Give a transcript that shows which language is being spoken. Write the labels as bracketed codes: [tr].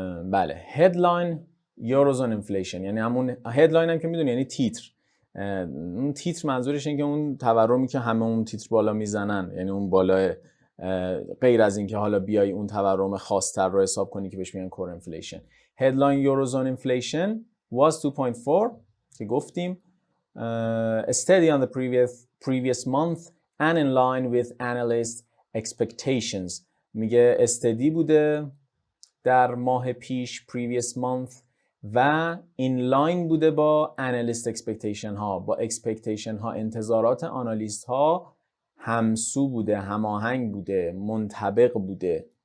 [fa] بله، هدلاین یوروزون اینفلیشن یعنی همون هدلاین هم که میدونی یعنی تیتر. اون تیتر منظورش اینه که اون تورمی که همه اون تیتر بالا میزنن، یعنی اون بالا، غیر از اینکه حالا بیای اون تورم خاص‌تر رو حساب کنی که بهش میگن کور اینفلیشن. هدلاین یوروزون اینفلیشن [en] was 2.4 [fa] که گفتیم، [en] steady on the previous month and in line with analyst expectations. [fa] میگه استدی بوده در ماه پیش [en] previous month [fa] و [en] in line [fa] بوده با [en] analyst expectation [fa] ها، با expectation ها، انتظارات آنالیست ها همسو بوده، هماهنگ بوده، منطبق بوده.